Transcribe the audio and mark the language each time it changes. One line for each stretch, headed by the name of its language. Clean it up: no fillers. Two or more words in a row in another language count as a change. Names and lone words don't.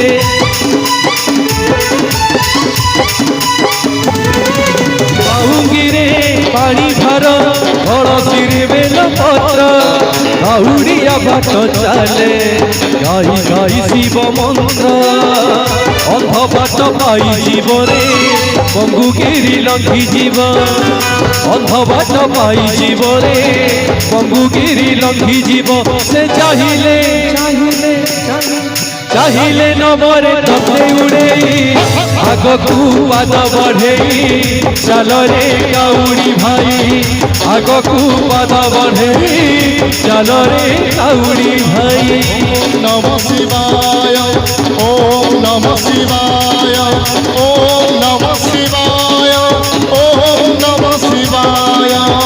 Odia: ବାଉଙ୍ଗିରେ ପାଣି ଭାର, କଳସିରେ ବେଲ ପତ୍ର, କାଉଡ଼ିଆ ବାଟ ଚାଲେ ଗାଇ ଗାଇ ଶିବ ମନ୍ତ୍ର। ଅନ୍ଧ ବାଟ ପାଇ ଯିବରେ ପଙ୍ଗୁଗିରି ଲଙ୍ଘି ଯିବ, ଅନ୍ଧ ବାଟ ପାଇ ଯିବରେ ପଙ୍ଗୁଗିରି ଲଙ୍ଘି ଯିବ, ସେ ଚାହିଁଲେ ଚାହିଁଲେ ଚାହିଁଲେ ନବରେ ତତେ ଉଡ଼େଇ, ଆଗକୁ ପାଦ ବଢ଼େଇ ଚାଲରେ କାଉଡ଼ି ଭାଇ, ଆଗକୁ ପାଦ ବଢ଼େଇ ଚାଲରେ କାଉଡ଼ି ଭାଇ।
Sanskrit: নমঃ শিবায়, ওম নমঃ শিবায়, ওম নমঃ শিবায়, ওম নমঃ শিবায়।